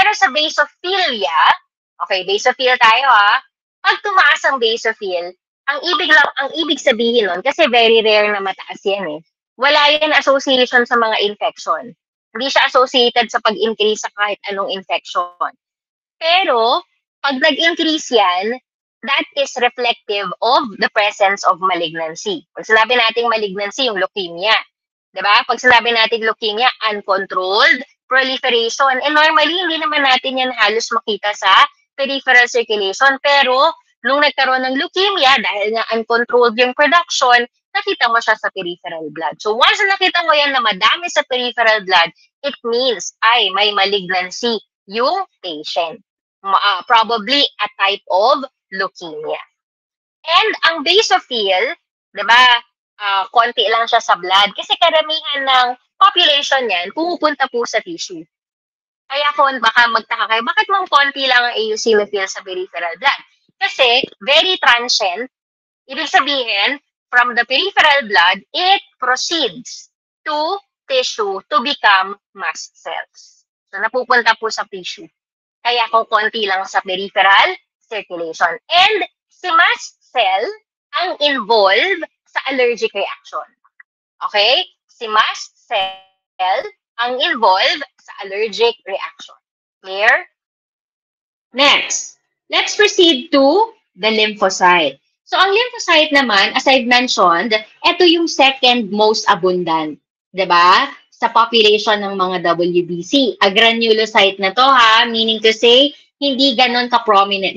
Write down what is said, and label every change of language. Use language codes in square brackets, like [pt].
[tl] Pero sa basophilia, okay, basophil tayo pag tumaas ang basophil, ang ibig sabihin nun, kasi very rare na mataas yan wala yan association sa mga infection. Hindi siya associated sa pag-increase sa kahit anong infection. Pero, pag nag-increase yan, [en] that is reflective of the presence of malignancy. [tl] Pag sinabi nating malignancy, yung leukemia. Diba? Pag sinabi nating leukemia, uncontrolled proliferation. And normally, hindi naman natin yan halos makita sa peripheral circulation. Pero, nung nagkaroon ng leukemia, dahil nga uncontrolled yung production, nakita mo siya sa peripheral blood. So once nakita mo yan na madami sa peripheral blood, [en] it means [tl] ay may malignancy yung patient. [en] Probably a type of leukemia. [tl] And ang basophil, di ba, konti lang siya sa blood kasi karamihan ng population yan pumupunta po sa tissue. Kaya kung baka magtaka kayo, bakit mang konti lang ang eosinophil sa peripheral blood? [en] Kasi very transient, [tl] ibig sabihin, [en] from the peripheral blood, it proceeds to tissue to become mast cells. [tl] So, napupunta po sa tissue. Kaya kung konti lang sa peripheral circulation. And si mast cell ang involved sa allergic reaction. Okay? Si mast cell ang involved sa allergic reaction. Clear? [en] Next, let's proceed to the lymphocyte. [tl] So, ang lymphocyte naman, [en] as I've mentioned, [tl] ito yung second most abundant, diba? Sa population ng mga WBC. A granulocyte na to [en] meaning to say, [tl] hindi ganon ka-prominent.